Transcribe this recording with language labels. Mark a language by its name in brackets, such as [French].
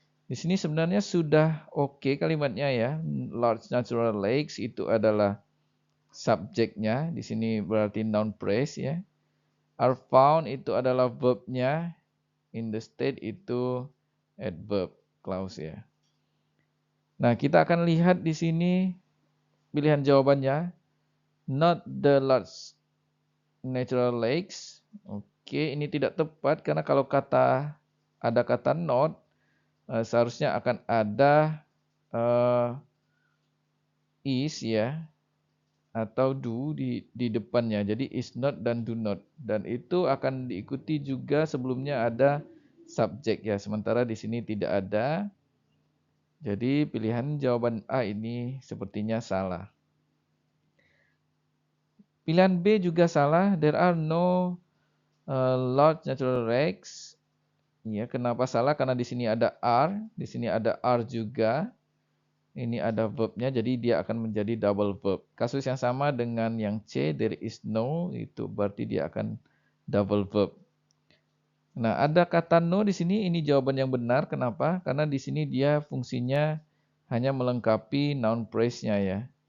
[Indonesian] Di sini sebenarnya sudah oke kalimatnya ya. [English] Large natural lakes [Indonesian] itu adalah subjeknya. Di sini berarti noun phrase ya. [English] Are found [Indonesian] itu adalah verbnya. [English] In the state [Indonesian] itu adverb clause ya. Nah, kita akan lihat di sini pilihan jawabannya. [English] Not the large natural lakes. [Indonesian] Oke, ini tidak tepat karena kalau ada kata not, seharusnya akan ada is ya atau do di depannya. Jadi is not dan do not. Dan itu akan diikuti juga sebelumnya ada subjek ya. Sementara di sini tidak ada. Jadi pilihan jawaban A ini sepertinya salah. Pilihan B juga salah. [English] There are no large natural lakes. [Indonesian] Ya, kenapa salah? Karena di sini ada are, di sini ada are juga. Ini ada verbnya, jadi dia akan menjadi double verb. Kasus yang sama dengan yang C, [English] there is no, [Indonesian] itu berarti dia akan double verb. Nah, ada kata no di sini, ini jawaban yang benar. Kenapa? Karena di sini dia fungsinya hanya melengkapi noun phrase-nya ya.